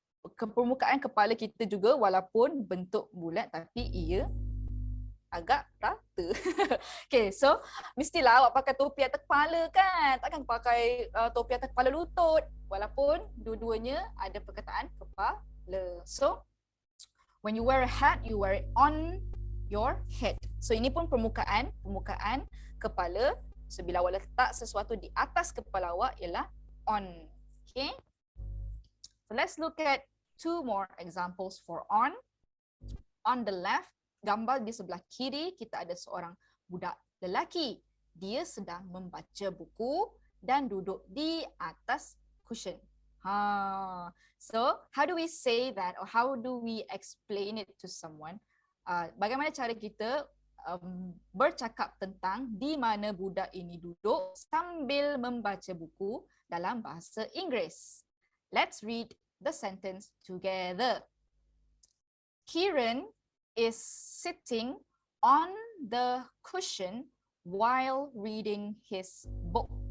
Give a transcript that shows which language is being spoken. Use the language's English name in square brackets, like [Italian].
[Malay] Permukaan kepala kita juga walaupun bentuk bulat tapi ia agak rata. Okay, so mestilah awak pakai topi atas kepala kan? Takkan pakai topi atas kepala lutut. Walaupun dua-duanya ada perkataan kepala. [English] So when you wear a hat, you wear it on your head. [Malay] So ini pun permukaan kepala. So bila awak letak sesuatu di atas kepala awak ialah on. [English] Okay. So let's look at two more examples for on. On the left, [Malay] gambar di sebelah kiri kita ada seorang budak lelaki. Dia sedang membaca buku dan duduk di atas cushion. [English] So how do we say that or how do we explain it to someone? [Malay] Bagaimana cara kita bercakap tentang di mana budak ini duduk sambil membaca buku dalam bahasa Inggeris? [English] Let's read the sentence together. Kieran is sitting on the cushion while reading his book.